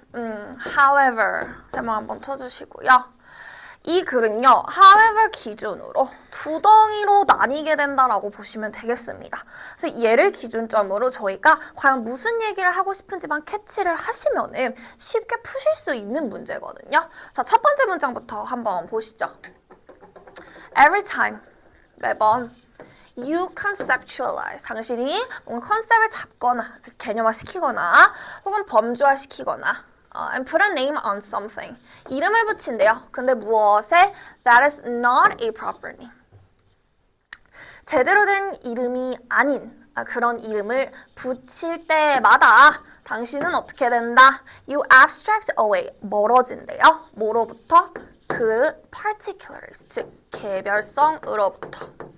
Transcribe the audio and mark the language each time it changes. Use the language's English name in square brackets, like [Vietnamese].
[Korean] however 세모 한번 쳐주시고요. 이 글은요, however 기준으로 두 덩이로 나뉘게 된다라고 보시면 되겠습니다. 그래서 얘를 기준점으로 저희가 과연 무슨 얘기를 하고 싶은지만 캐치를 하시면은 쉽게 푸실 수 있는 문제거든요. 자, 첫 번째 문장부터 한번 보시죠. [English] Every time, [Korean] 매번 [English] you conceptualize, [Korean] 당신이 뭔가 컨셉을 잡거나 개념화시키거나 혹은 범주화시키거나 [English] and put a name on something. [Korean] 이름을 붙인대요. 근데 무엇에? [English] That is not a proper name. [Korean] 제대로 된 이름이 아닌 그런 이름을 붙일 때마다 당신은 어떻게 된다? [English] You abstract away. [Korean] 멀어진대요. 뭐로부터? 그 particulars, 즉 개별성으로부터.